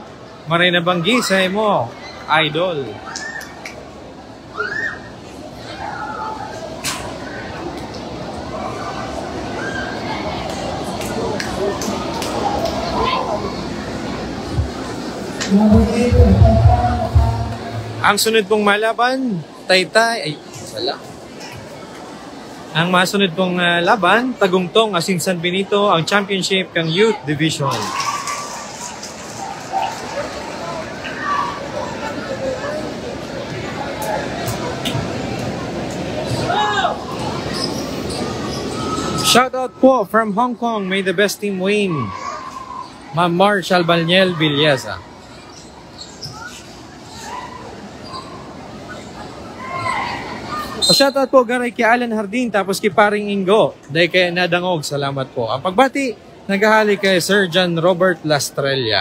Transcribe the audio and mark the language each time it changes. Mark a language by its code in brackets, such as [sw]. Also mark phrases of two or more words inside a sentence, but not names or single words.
[bik] Marina Banggi sa Emo Idol. Ang sunod pong malaban, Taytay, ang masunod pong laban, Tagongtong Asin San Benito, ang championship kang Youth Division. [en] Shoutout po from Hong Kong, may the best team win. Ma'am Marshall Balniel Villeza. [bik] Shoutout po garay kay Alan Hardin tapos kay Paring Ingo. Dahil kay nadangog, salamat po. Ang pagbati, naghahali kay Sir John Robert Lastrella.